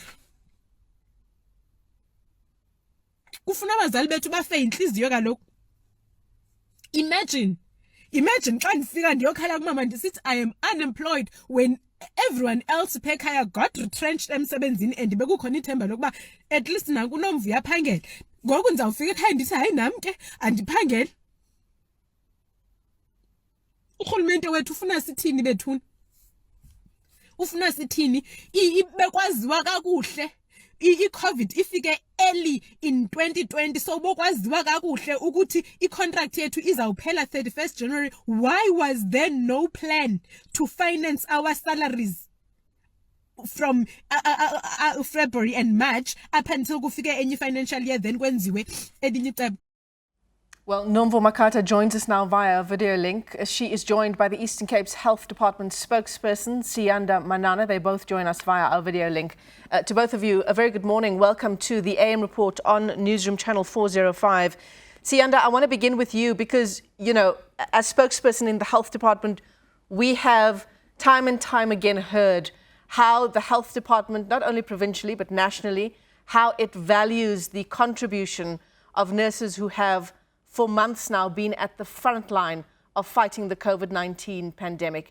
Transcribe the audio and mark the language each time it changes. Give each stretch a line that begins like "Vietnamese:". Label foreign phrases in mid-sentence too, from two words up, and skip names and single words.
English: Imagine I am unemployed when everyone else got retrenched emsebenzini and at least
Xhosa: nakunomvu yaphangela. Ngoku ndizawufika ekhaya ndithi hayi nam ke andiphangeli. Urhulumente wethu ufuna sithini bethuna? Ufuna sithini? Bekwaziwa kakuhle. I-COVID ifike
English: early in 2020,
Xhosa: so bokwaziwa kakuhle ukuthi i-contract yethu izawuphela 31st January.
English: Why was there no plan to finance our salaries from February and March up until
Xhosa: kufike enye
English: financial year, then
Xhosa: kwenziwe elinye icebo?
English: Well, Newzroom Afrika joins us now via video link. She is joined by the Eastern Cape's Health Department spokesperson, Siyanda Manana. They both join us via our video link. To both of you, a very good morning. Welcome to the AM report on Newzroom Channel 405. Siyanda, I want to begin with you because, you know, as spokesperson in the Health Department, we have time and time again heard how the Health Department, not only provincially but nationally, how it values the contribution of nurses who have for months now been at the front line of fighting the COVID-19 pandemic.